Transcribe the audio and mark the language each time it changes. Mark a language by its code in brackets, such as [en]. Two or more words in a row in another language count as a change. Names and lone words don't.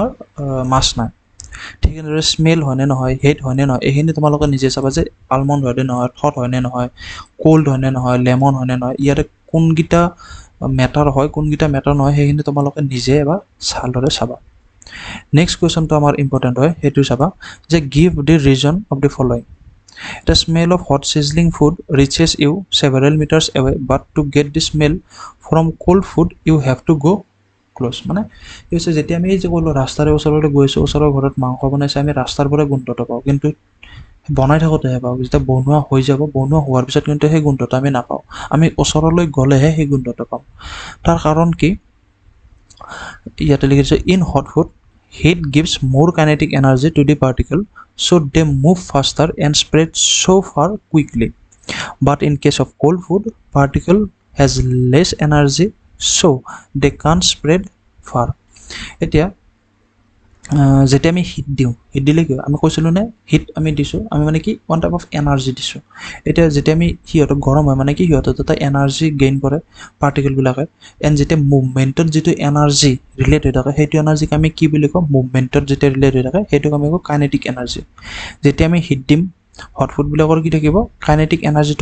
[as] মাছ নাই ঠিক এনেদৰে স্মেল হয়নে নহয় হেট হয়নে নহয় এইখিনি তোমালোকে নিজে চাবা যে আলমণ্ড হয়নে নহয় থট হয়নে নহয় কোল্ড হয়নে নহয় লেমন হয়নে নহয় ইয়াতে কোনকেইটা মেটাৰ হয় কোনকেইটা মেটাৰ নহয় সেইখিনি তোমালোকে নিজে এবাৰ ভালদৰে চাবা নেক্সট কুৱেশ্যনটো আমাৰ ইম্পৰ্টেণ্ট হয় সেইটো চাবা যে [en] give the reason of the following The smell of hot sizzling food reaches you several meters away, but to get the smell from cold food, you have to go close. [as] মানে কি হৈছে যেতিয়া আমি এই যে ক'লোঁ ৰাস্তাৰে ওচৰলৈ গৈছোঁ ওচৰৰ ঘৰত মাংস বনাইছে আমি ৰাস্তাৰ পৰাই গোন্ধটো পাওঁ কিন্তু বনাই থাকোঁতেহে পাওঁ যেতিয়া বনোৱা হৈ যাব বনোৱা হোৱাৰ পিছত কিন্তু সেই গোন্ধটো আমি নাপাওঁ আমি ওচৰলৈ গ'লেহে সেই গোন্ধটো পাওঁ তাৰ কাৰণ কি ইয়াতে লিখিছে [en] in hot food heat gives more kinetic energy to the particle so they move faster and spread so far quickly but in case of cold food particle has less energy so they can't spread far এতিয়া [as] যেতিয়া আমি হিট দিওঁ হিট দিলে কি আমি কৈছিলোঁ নে হিট আমি দিছোঁ আমি মানে কি [en] one type of energy [as] দিছোঁ এতিয়া যেতিয়া আমি সিহঁতক গৰম হয় মানে কি সিহঁতৰ এটা এনাৰ্জি গেইন কৰে পাৰ্টিকেলবিলাকে এণ্ড যেতিয়া মুভমেণ্টত যিটো এনাৰ্জি ৰিলেট হৈ থাকে সেইটো এনাৰ্জিক আমি কি বুলি কওঁ মুভমেণ্টত যেতিয়া ৰিলেট হৈ থাকে সেইটোক আমি কওঁ [en] kinetic energy [as] যেতিয়া আমি হিট দিম হট ফুডবিলাকৰ কি থাকিব কাইনেটিক এনাৰ্জিটো